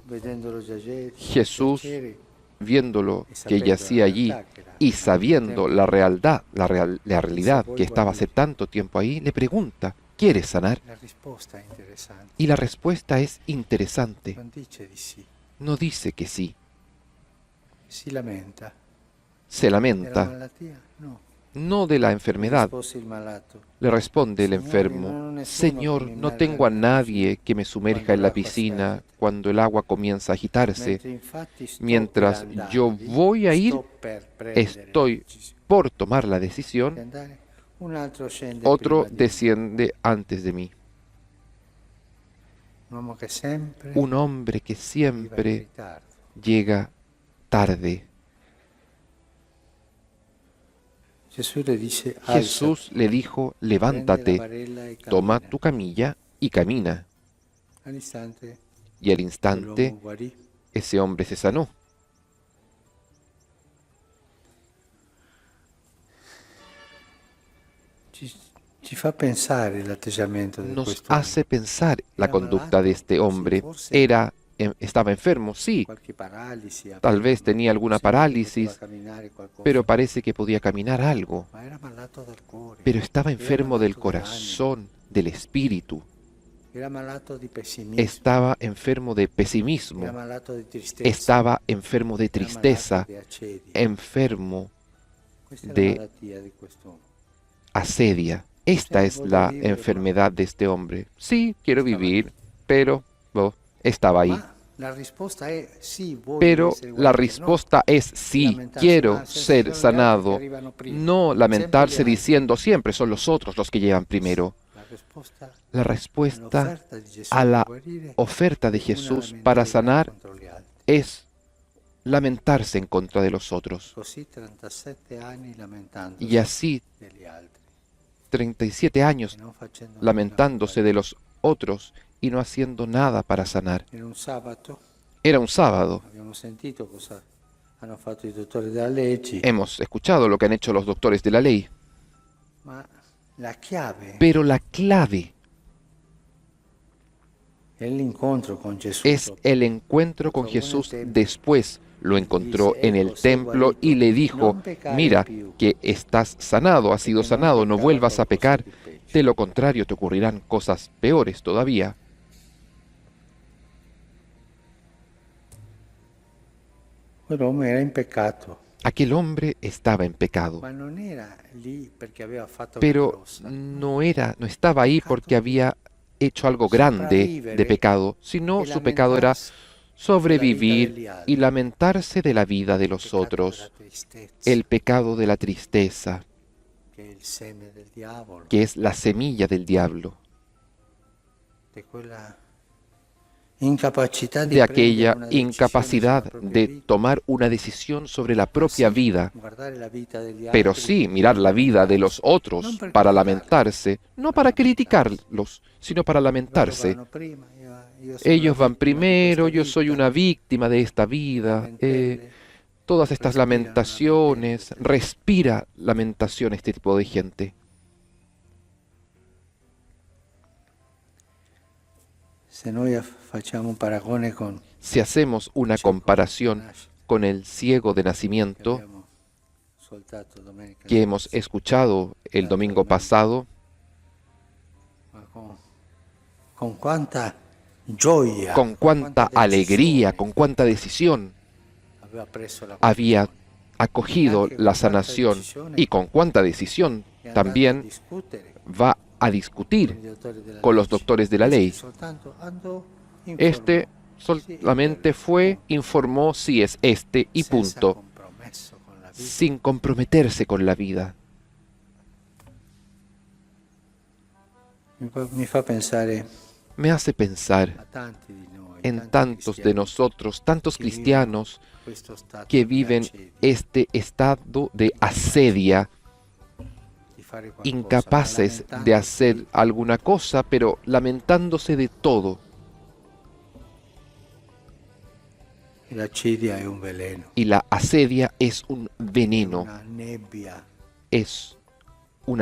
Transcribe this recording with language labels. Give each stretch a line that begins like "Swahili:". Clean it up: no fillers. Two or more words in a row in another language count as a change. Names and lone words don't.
Spanish: Jesús, viéndolo que yacía allí y sabiendo la realidad que estaba hace tanto tiempo ahí, le pregunta: ¿quieres sanar? Y la respuesta es interesante. No dice que sí. Se lamenta. no de la enfermedad.
Italian: Rispose il malato:
Spanish: Le responde el
Italian: Signore,
Spanish: enfermo:
Italian: non ho nessuno
Spanish: Señor,
Italian: che mi
Spanish: no
Italian: immerga
Spanish: tengo a
Italian: nella
Spanish: nadie que me sumerja en la
Italian: l'acqua
Spanish: piscina
Italian: sta
Spanish: cuando el agua comienza a agitarse.
Italian: mentre infatti sto
Spanish: Mientras
Italian: per andare
Spanish: yo
Italian: lì,
Spanish: voy a ir,
Italian: sto per prendere la
Spanish: estoy
Italian: decisione
Spanish: por tomar la
Italian: di
Spanish: decisión,
Italian: andare, un altro scende
Spanish: otro
Italian: prima di me.
Spanish: desciende antes de mí.
Italian: Un uomo che sempre
Spanish: Un hombre que
Italian: arriva in
Spanish: siempre
Italian: ritardo.
Spanish: llega tarde.
Italian: Gesù le dice:
Spanish: Jesús le dijo:
Italian: prende la
Spanish: levántate,
Italian: barella e
Spanish: toma
Italian: cammina.
Spanish: tu camilla y camina.
Italian: All'istante
Spanish: Y al
Italian: quell'uomo
Spanish: instante
Italian: guarì.
Spanish: ese hombre se sanó.
Italian: Ci fa pensare l'atteggiamento di
Spanish: Nos
Italian: questo
Spanish: hace pensar la
Italian: Era
Spanish: conducta de
Italian: malato,
Spanish: este sí, hombre.
Italian: forse
Spanish: Estaba enfermo, sí,
Italian: qualche paralisi,
Spanish: tal vez tenía alguna parálisis,
Italian: poteva camminare qualcosa,
Spanish: pero parece que podía caminar algo.
Italian: ma era malato del cuore,
Spanish: Pero estaba
Italian: era
Spanish: enfermo del
Italian: malato dell'anima,
Spanish: corazón, del espíritu.
Italian: era malato di pessimismo,
Spanish: Estaba enfermo de
Italian: era
Spanish: pesimismo.
Italian: malato di tristezza,
Spanish: Estaba enfermo de
Italian: era
Spanish: tristeza,
Italian: malato di accedia.
Spanish: enfermo
Italian: Questa è
Spanish: de
Italian: la malattia di quest'uomo.
Spanish: asedia. Esta es la enfermedad de este hombre. Sí, quiero vivir, pero estaba ahí.
Italian: Ma la risposta è sì, voglio
Spanish: Pero
Italian: essere
Spanish: la
Italian: guarito,
Spanish: respuesta es sí, quiero ser sanado. No lamentarse diciendo siempre son los otros los que llegan primero. La respuesta a la oferta de Jesús para sanar es lamentarse en contra de los otros. Y así 37 años lamentándose de los otros y no haciendo nada para sanar. Era un sábado.
Italian: Abbiamo sentito cosa hanno fatto i dottori della legge,
Spanish: Hemos escuchado lo que han hecho los doctores de la ley.
Italian: ma la chiave
Spanish: Pero la clave
Italian: è l'incontro con Gesù.
Spanish: es el encuentro con Jesús después. Lo encontró en el templo y le dijo: mira que estás sanado, has sido sanado, no vuelvas a pecar, de lo contrario te ocurrirán cosas peores todavía.
Italian: Quell'uomo era in peccato,
Spanish: Aquel hombre estaba en pecado,
Italian: ma non era lì perché aveva fatto
Spanish: pero
Italian: qualcosa.
Spanish: no estaba ahí porque había hecho algo grande de pecado, sino su pecado era sobrevivir y lamentarse de la vida de los otros, el pecado de la tristeza,
Italian: che è il seme del diavolo,
Spanish: que es la semilla del diablo,
Italian: di quella incapacità di
Spanish: de
Italian: prendere
Spanish: aquella
Italian: una decisione
Spanish: incapacidad
Italian: sulla propria
Spanish: de
Italian: vita.
Spanish: tomar una decisión sobre la propia vida,
Italian: Guardare la vita degli
Spanish: pero
Italian: altri,
Spanish: sí mirar la vida de los otros para lamentarse, no para criticarlos, sino para lamentarse.
Italian: loro vanno prima, io sono
Spanish: Ellos
Italian: una
Spanish: van
Italian: vittima di
Spanish: primero,
Italian: questa
Spanish: yo soy
Italian: vita,
Spanish: una víctima de esta vida.
Italian: lamentele,
Spanish: Todas estas respiran lamentaciones,
Italian: lamento.
Spanish: respira lamentación este tipo de gente.
Italian: Se noi facciamo un paragone con
Spanish: Si hacemos una comparación con el ciego de
Italian: che
Spanish: nacimiento
Italian: abbiamo ascoltato domenica
Spanish: que hemos escuchado el domingo pasado,
Italian: ma con quanta gioia,
Spanish: con cuánta
Italian: quanta
Spanish: alegría,
Italian: decisione
Spanish: con cuánta decisión
Italian: aveva preso la
Spanish: había acogido la sanación y con cuánta decisión
Italian: e andato a
Spanish: también
Italian: discutere
Spanish: va a discutir
Italian: con i dottori della
Spanish: con los
Italian: legge.
Spanish: doctores de la ley.
Italian: Soltanto andò, informò,
Spanish: Este solamente fue, informó si es este y
Italian: senza punto, compromesso con la vita.
Spanish: sin comprometerse con la vida.
Italian: Mi fa pensare
Spanish: Me hace pensar
Italian: a tanti di noi,
Spanish: en
Italian: tanti
Spanish: tantos de
Italian: cristiani
Spanish: nosotros, tantos
Italian: che vivono
Spanish: cristianos
Italian: questo stato
Spanish: que
Italian: di
Spanish: viven
Italian: accedia,
Spanish: este estado de asedia,
Italian: di fare qualcosa,
Spanish: incapaces
Italian: ma
Spanish: de hacer alguna cosa, pero lamentándose de todo.
Italian: la accedia è un veleno,
Spanish: Y la asedia es un veneno,
Italian: una nebbia
Spanish: es una